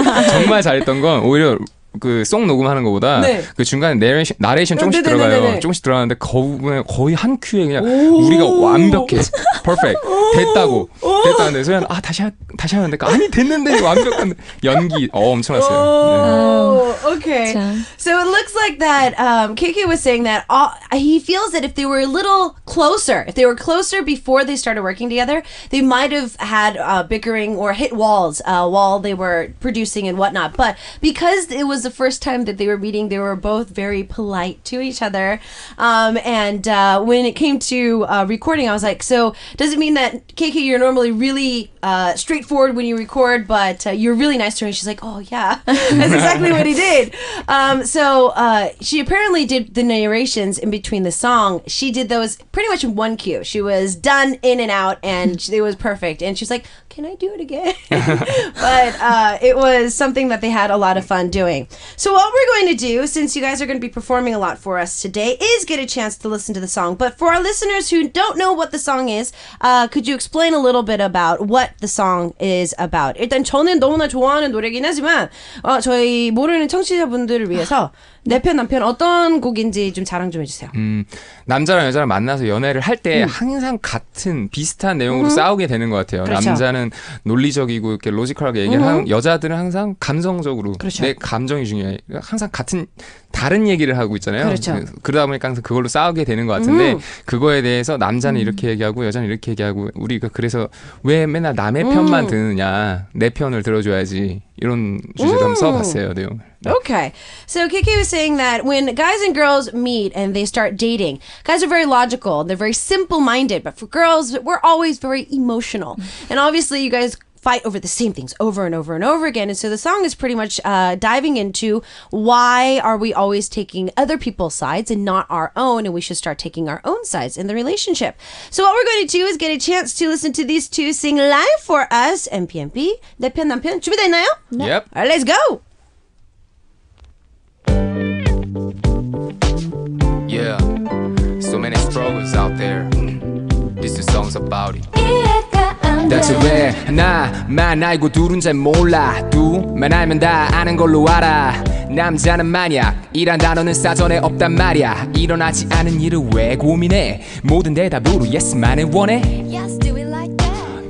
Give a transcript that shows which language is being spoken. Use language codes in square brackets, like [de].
[ko] 정말 잘했던 건 오히려 그 송 녹음하는 것보다 네. 그 중간에 나레이션 조금씩 네네네네네. 들어가요. 조금씩 들어가는데 거의 한 큐에 그냥 우리가 완벽해, perfect, 됐다는데 소연 다시 하면 안 될까? 아니 됐는데 완벽한 연기 엄청났어요. [en] Oh, okay. [ko] 참. [en] So it looks like that KK was saying that he feels that if they were a little closer, if they were closer before they started working together, they might have had bickering or hit walls while they were producing and whatnot. But because it was the first time that they were meeting, they were both very polite to each other. And when it came to recording, I was like, so does it mean that KK, you're normally really straightforward when you record, but you're really nice to her? And she's like, oh yeah, that's exactly what he did. So she apparently did the narrations in between the song. She did those pretty much in one cue. She was done in and out, and it was perfect. And she's like, can I do it again? But it was something that they had a lot of fun doing. So what we're going to do, since you guys are going to be performing a lot for us today, is get a chance to listen to the song. But for our listeners who don't know what the song is, could you explain a little bit about what the song is about? [ko] 일단 저는 너무나 좋아하는 노래긴 하지만 저희 모르는 청취자분들을 위해서 내 편 남편 어떤 곡인지 좀 자랑 좀 해주세요. 남자랑 여자랑 만나서 연애를 할 때 항상 같은 비슷한 내용으로 싸우게 되는 것 같아요. 그렇죠. 남자는 논리적이고 이렇게 로지컬하게 얘기를 하고 여자들은 항상 감성적으로 그렇죠. 내 감정이 중요해. 항상 다른 얘기를 하고 있잖아요. 그렇죠. 그러다 보니까 항상 그걸로 싸우게 되는 것 같은데 그거에 대해서 남자는 이렇게 얘기하고 여자는 이렇게 얘기하고 우리가 그래서 왜 맨날 남의 편만 듣느냐, 내 편을 들어줘야지 이런 주제도 한번 써봤어요. 내용을. [en] Okay. So KK was saying that when guys and girls meet and they start dating, guys are very logical. They're very simple-minded. But for girls, we're always very emotional. And obviously, you guys fight over the same things over and over and over again. And so the song is pretty much diving into why are we always taking other people's sides and not our own, and we should start taking our own sides in the relationship. So what we're going to do is get a chance to listen to these two sing live for us. [ko] MPMP, 내 편 남편 준비됐나요? [en] Yep. All right, let's go. Yeah, so many struggles out there. This is songs about it. [ko] 대체 왜 하나만 알고 둘은 잘 몰라 두만 알면 다 아는 걸로 알아 남자는 만약 이란 단어는 사전에 없단 말야 일어나지 않은 일을 왜 고민해 모든 대답으로 yes만을 원해 [en] Yes, do it like that.